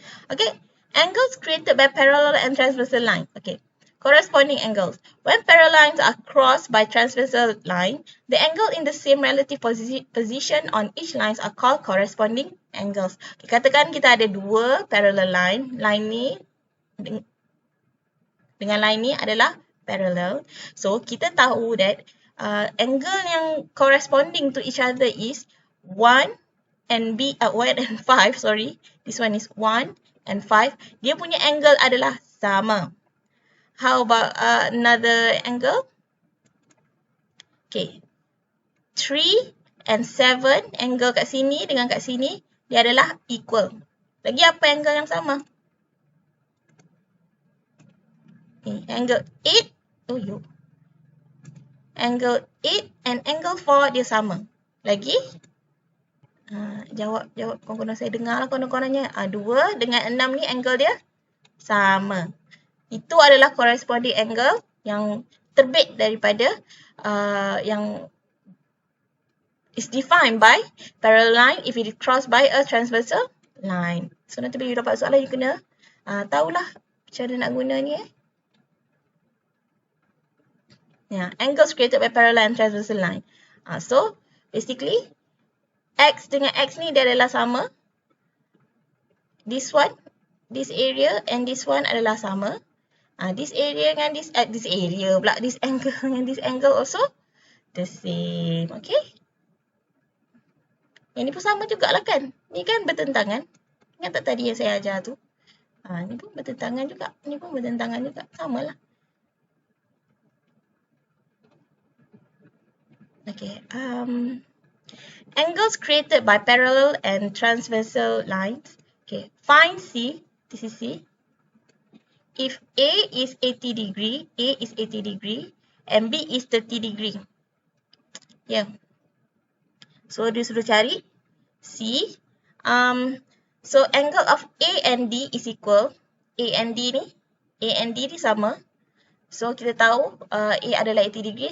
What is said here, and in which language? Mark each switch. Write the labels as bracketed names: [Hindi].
[English] Okay, angles created by parallel and transversal line. Okay, corresponding angles. When parallel lines are crossed by transversal line, the angle in the same relative position on each lines are called corresponding angles. [Malay] Okay, katakan kita ada dua parallel line. Line ni dengan line ni adalah parallel. So kita tahu that [English] angle yang corresponding to each other is 1 and 5, sorry. This one is 1 and 5. [Malay] Dia punya angle adalah sama. [English] How about another angle? Okay. [Malay] 3 and 7, angle kat sini dengan kat sini, dia adalah equal. Lagi apa angle yang sama? [English] Okay. Angle 8, angle 8 and angle 4 [Malay] dia sama. Lagi? Jawab kawan-kawan saya dengar lah kawan-kawannya. 2 dengan 6 ni angle dia sama. Itu adalah corresponding angle yang terbit daripada yang [English] is defined by parallel line if it is crossed by a transversal line. [Malay] So nanti bila you dapat soalan, you kena tahulah cara nak guna ni. [English] Angles created by parallel and transversal line. [Malay] So basically X dengan X ni dia adalah sama. [English] This one, this area and this one [Malay] adalah sama. [English] This area dengan this area pula, this angle dengan this angle also the same. Okay. [Malay] Yang ni pun sama jugalah kan. Ni kan bertentangan. Ingat tak tadi yang saya ajar tu? Ni pun bertentangan juga. Ni pun bertentangan juga. Sama lah. [English] Okay. Angles created by parallel and transversal lines. Okay. Find C. This is C. If A is 80 degree, A is 80 degree, and B is 30 degree. So, [Malay] dia suruh cari C. [English] So, angle of A and D is equal. [Malay] A and D ni sama. So, kita tahu A adalah 80 degree.